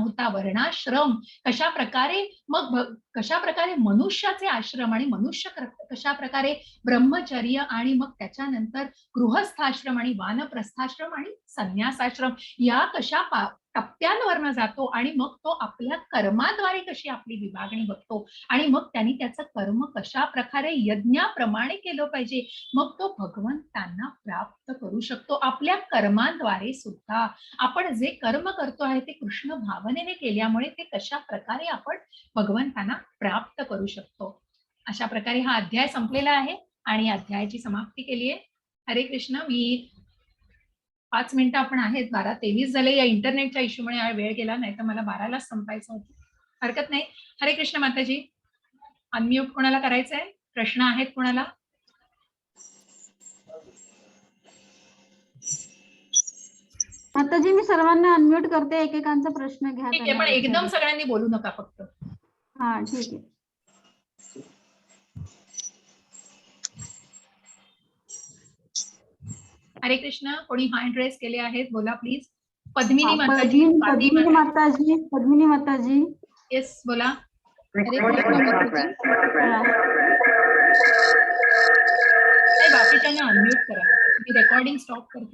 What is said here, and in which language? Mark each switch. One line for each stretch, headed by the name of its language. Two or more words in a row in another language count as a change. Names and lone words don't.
Marathi: होता वर्णाश्रम कशा प्रकारे, मग कशा प्रकारे मनुष्याचे आश्रम, आणि मनुष्य कशा प्रकारे ब्रह्मचर्य, आणि मग त्याच्यानंतर गृहस्थाश्रम आणि वानप्रस्थाश्रम आणि संन्यासाश्रम या कशा टप्प्यांवरनं जातो, आणि मग तो आपल्या कर्माद्वारे कशी आपली विभागणी बघतो, आणि मग त्यांनी त्याचं कर्म कशा प्रकारे यज्ञाप्रमाणे केलं पाहिजे, मग तो भगवंतांना प्राप्त करू शकतो. आपल्या कर्मांद्वारे सुद्धा आपण जे कर्म करतो आहे ते कृष्ण भावनेने केल्यामुळे ते कशा प्रकारे आपण भगवंतांना प्राप्त करू शकतो. अशा प्रकारे हा अध्याय संपलेला आहे आणि अध्यायाची समाप्ती केली आहे. हरे कृष्ण. मी 5 मिनिटं आपण आहेत, 12:23 झाले. या इंटरनेटच्या इश्यूमुळे वेळ गेला, नाही तर मला 12लाच संपायचं होतं. हरकत नाही. हरे कृष्ण माताजी. अनम्यूट कोणाला करायचंय? प्रश्न आहेत कोणाला? माताजी, मी सर्वांना अनम्यूट करते, एकेकांचा प्रश्न घ्या. ठीक आहे, पण एकदम सगळ्यांनी बोलू नका फक्त. हा, ठीक आहे. हरे कृष्ण. कोणी
English: hand raise
Marathi: केले आहेत? बोला प्लीज. पद्मिनी हा, माताजी. पद्मिनी माताजी. येस, बोला. हरे कृष्ण माताजी. बाकीच्यांना अनम्यूट करा. मी
English: recording stop
Marathi: करते.